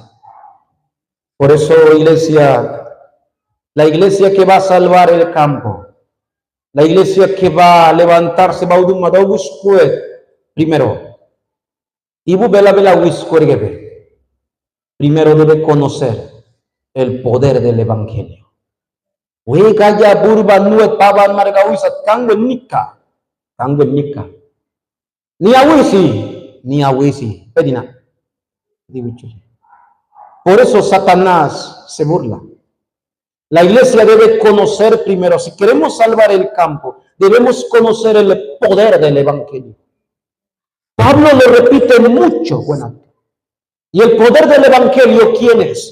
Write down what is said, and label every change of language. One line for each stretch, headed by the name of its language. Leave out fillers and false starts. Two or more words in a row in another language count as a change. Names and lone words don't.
Spanish: Por eso, iglesia, la iglesia que va a salvar el campo, la iglesia que va a levantarse, Primero, primero debe conocer el poder del Evangelio. Ni awisi, pedina. Por eso Satanás se burla. La iglesia debe conocer primero, si queremos salvar el campo, debemos conocer el poder del Evangelio. Pablo lo repite mucho, bueno. Y el poder del Evangelio, ¿quién es?